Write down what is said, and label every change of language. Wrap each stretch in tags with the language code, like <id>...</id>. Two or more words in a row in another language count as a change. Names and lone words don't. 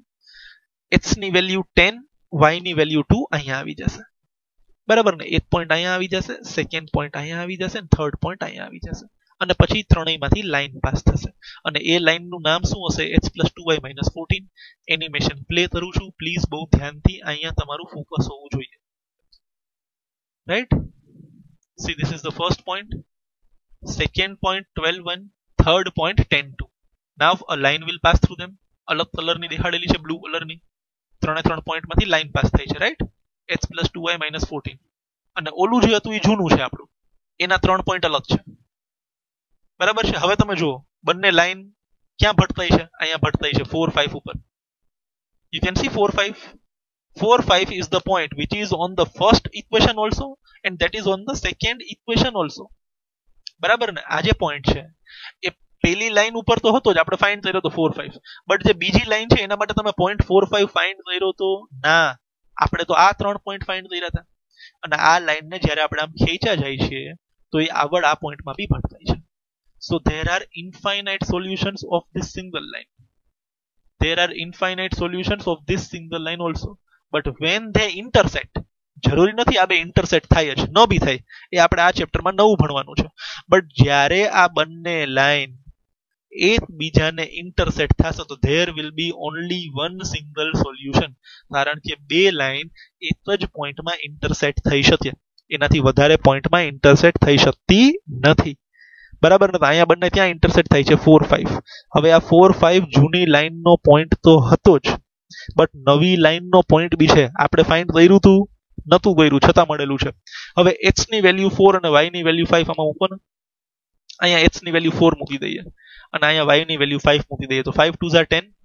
<gu>x ની વેલ્યુ 10 y ની વેલ્યુ 2 અહીંયા આવી જશે બરાબર ને એક પોઈન્ટ અહીંયા આવી જશે</gu> <en>second point</en> <gu>અહીંયા આવી જશે અને</gu> <en>third point</en> <gu>અહીંયા આવી જશે અને પછી ત્રણેયમાંથી</gu> <en>line pass</en> <gu>થશે અને એ લાઈનનું નામ શું હશે x + 2y - 14</gu> <en>animation play</en> <gu>કરું છું પ્લીઝ બહુ ધ્યાનથી અહીંયા તમારું ફોકસ હોવું જોઈએ રાઈટ</gu> <en>see this is the first point second point 12 1 third point 10 2 now a line will pass through them</en> <gu>અલગ કલરની દેખાડેલી છે બ્લુ કલરની ત્રણે ત્રણ પોઈન્ટમાંથી</gu> <en>line pass</en> <gu>થઈ છે રાઈટ x + 2y - 14 અને ઓલું જે હતું એ જૂનું છે આપણું એના ત્રણ પોઈન્ટ અલગ છે બરાબર છે હવે તમે જુઓ બંને લાઈન ક્યાં ભટકાઈ છે અહીંયા ભટકાઈ છે 4 5 ઉપર</gu> <en>you can see</en> <gu>4 5 4 5</gu> <en>is the point which is on the first equation also</en> <gu>and that is on the second equation also બરાબર ને આ જે પોઈન્ટ છે એ પહેલી લાઈન ઉપર તો હતો જ આપણે ફાઇન્ડ કર્યો તો 4 5 બટ જે બીજી લાઈન છે એના માટે તમે પોઈન્ટ 4 5 ફાઇન્ડ કર્યો તો ના આપણે તો આ ત્રણ પોઈન્ટ ફાઇન્ડ કર્યા હતા અને આ લાઈનને જ્યારે આપણે આમ ખેંચા જાય છે તો એ આગળ આ પોઈન્ટમાં બી ભટકાય છે</gu> <en>so there are infinite solutions of this</en> <gu>single line there are infinite solutions of this</gu> <en>single line also but when they intersect</en> <gu>જરૂરી નથી આ બે ઇન્ટરસેક્ટ થાય જ ન બી થાય એ આપણે આ ચેપ્ટરમાં નવું ભણવાનું છે બટ જ્યારે આ બંને લાઈન એકબીજાને ઇન્ટરસેક્ટ થશે તો</gu> <en>there will be only one single solution</en> <gu>કારણ કે બે લાઈન એક જ પોઈન્ટમાં ઇન્ટરસેક્ટ થઈ શકે એનાથી વધારે પોઈન્ટમાં ઇન્ટરસેક્ટ થઈ શકતી નથી બરાબર ને અહીંયા બંને ત્યાં ઇન્ટરસેક્ટ થાય છે 4 5 હવે આ 4 5 જૂની લાઈનનો પોઈન્ટ તો હતો જ બટ નવી લાઈનનો પોઈન્ટ બી છે આપણે ફાઇન્ડ કર્યું હતું નતું કર્યું છતાં મળેલું છે હવે x ની વેલ્યુ 4 અને y ની વેલ્યુ 5 આમાં મૂકો ને અહીંયા x ની વેલ્યુ 4 મૂકી દઈએ અને અહીંયા y ની વેલ્યુ 5 મૂકી દઈએ તો 5 2 10</gu>